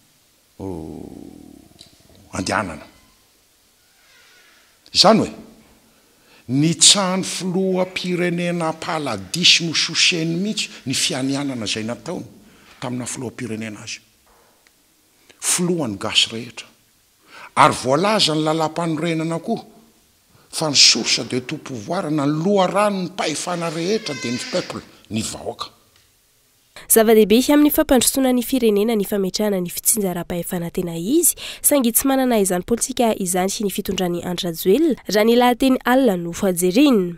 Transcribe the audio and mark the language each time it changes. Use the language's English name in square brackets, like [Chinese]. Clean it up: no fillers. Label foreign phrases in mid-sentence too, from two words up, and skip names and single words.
[Malagasy] andehanana izany hoe ny tsany filoha-pirenena paladisy no soseny mihitsy ny fianianana zay nataony tamina filoha-pirenena azy filohany gasy rehetra ary voalaza ny lalam-panorenana koa fa ny [French] source de tout pouvoir [Malagasy] na ny loharano ny pahefana rehetra dia ny peuple ny vahoaka zava-dehibe amin'ny fampandrosoana ny firenena ny fametrahana ny fitsinjaram-pahefana tena izy saingy tsy manana izany politika izany sy ny fitondrany Andry Rajoelina raha ny lahateny alina no fajeriny